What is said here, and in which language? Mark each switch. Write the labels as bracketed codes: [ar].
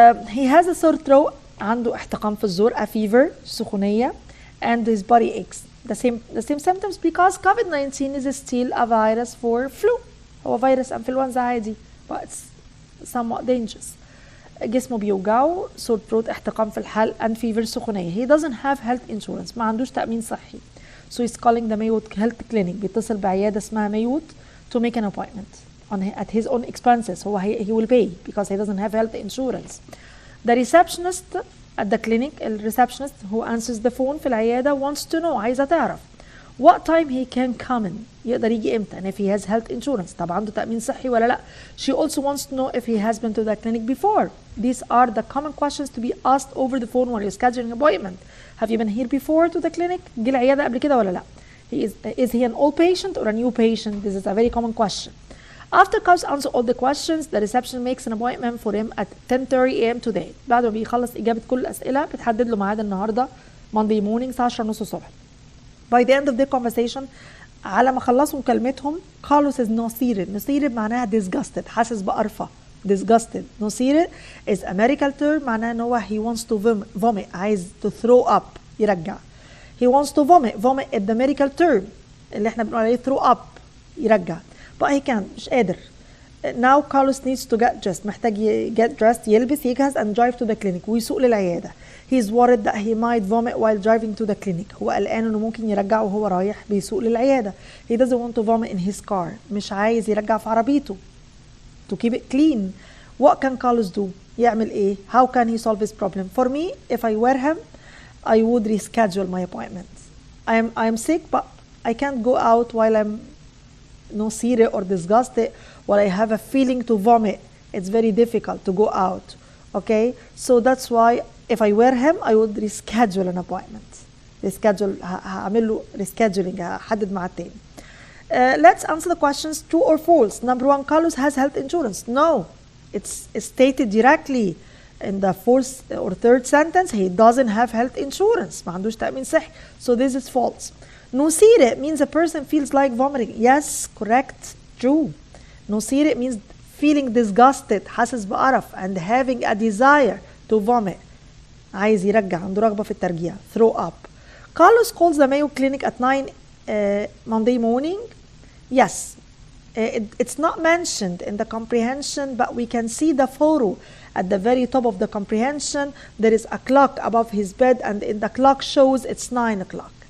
[en] He has a sore throat, [ar] عنده احتقان في الزور, [en] a fever, سخونية, and his body aches. The same symptoms because COVID-19 is still a virus for flu. [ar] هو فيروس انفلونزا عادي, [en] but it's somewhat dangerous. [ar] جسمه بيوجعه, [en] sore throat, [ar] احتقان في الحلق, [en] and fever, [ar] سخونية. [en] He doesn't have health insurance, [ar] ما عندوش تأمين صحي. [en] So he's calling the Maywood Health Clinic. [ar] بيتصل بعيادة اسمها [en] Maywood to make an appointment at his own expenses. He will pay because he doesn't have health insurance. The receptionist at the clinic, receptionist who answers the phone في العيادة, wants to know, عايزة تعرف what time he can come in, [ar] يقدر يجي امتى, [en] and if he has health insurance, [ar] طب عنده تأمين صحي ولا لا. [en] She also wants to know if he has been to the clinic before. These are the common questions to be asked over the phone when you're scheduling an appointment. Have you been here before to the clinic? [ar] جه العيادة قبل كده ولا لا. [en] Is he an old patient or a new patient? This is a very common question. After Carlos answers all the questions, the reception makes an appointment for him at 10:30 a.m. today. [ar] بعد ما بيخلص إجابة كل الأسئلة بتحدد له ميعاد النهاردة [en] Monday morning [ar] الساعة 10:30 الصبح. [en] By the end of their conversation, [ar] على ما خلصوا مكالمتهم, [en] Carlos is nauseated معناها disgusted, [ar] حاسس بقرفة. [en] Disgusted. Nauseated is a medical term [ar] معناها إن هو [en] he wants to vomit, عايز to throw up, يرجع. He wants to vomit is the medical term [ar] اللي احنا بنقول عليه [en] throw up, يرجع. But he can't, [ar] مش قادر. [en] Now Carlos needs to get dressed, محتاج get dressed, يلبس, يجهز, and drive to the clinic, [ar] ويسوق للعيادة. [en] He's worried that he might vomit while driving to the clinic. [ar] هو قلقان انه ممكن يرجع وهو رايح بيسوق للعيادة. [en] He doesn't want to vomit in his car. [ar] مش عايز يرجع في عربيته. [en] To keep it clean. [ar] What can Carlos do? يعمل ايه? [en] How can he solve his problem? For me, if I were him, I would reschedule my appointment. I am sick, but I can't go out while I'm nauseated or disgusted, while I have a feeling to vomit. It's very difficult to go out. Okay? So that's why if I were him, I would reschedule an appointment. [ar] هعمل له rescheduling, هحدد مع التاني. [en] Let's answer the questions true or false. Number one, Carlos has health insurance. No. It's stated directly in the fourth or third sentence, he doesn't have health insurance. [ar] ما عندوش تأمين صحي. [en] So this is false. نثير means a person feels like vomiting. Yes, correct, true. نثير means feeling disgusted, [ar] حاسس بقرف, [en] and having a desire to vomit. [ar] عايز يرجع, عنده رغبة في الترجيع. [en] Throw up. Carlos calls the Mayo Clinic at 9 Monday morning. Yes. It's not mentioned in the comprehension, but we can see the photo at the very top of the comprehension. There is a clock above his bed, and in the clock shows it's 9 o'clock.